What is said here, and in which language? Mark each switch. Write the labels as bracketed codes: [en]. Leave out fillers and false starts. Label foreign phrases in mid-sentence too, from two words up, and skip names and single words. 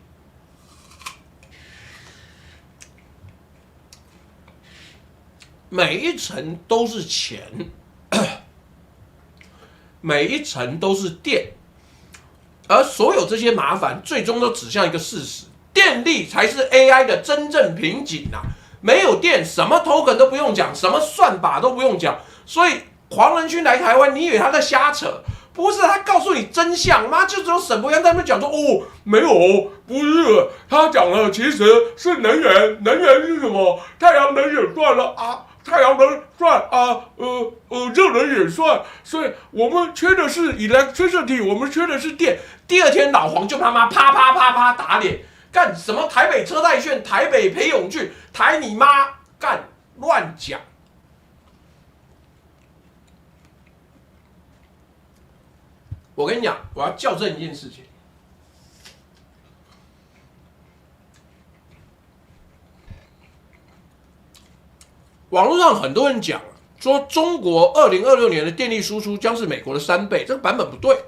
[zh] 每一層都是錢，每一層都是電。而所有這些麻煩，最終都指向一個事實：電力才是 AI 的真正瓶頸啊！沒有電，什麼 token 都不用講，什麼算法都不用講。所以黃仁勳來台灣，你以為他在瞎扯？不是，他告訴你真相。媽，就只有沈伯洋在那邊講說，哦，沒有，不是，他講了，其實是能源，能源是什麼？太陽能也算了啊。太陽能算啊，熱能也算，所以我們缺的是 electricity， 我們缺的是電。第二天老黃就他媽啪啪啪啪打臉，幹什麼台北車太炫，台北裴勇俊，台你媽，幹亂講。我跟你講，我要校正一件事情。網絡上很多人講說，中國2026年的電力輸出將是美國的3倍，這個版本不對。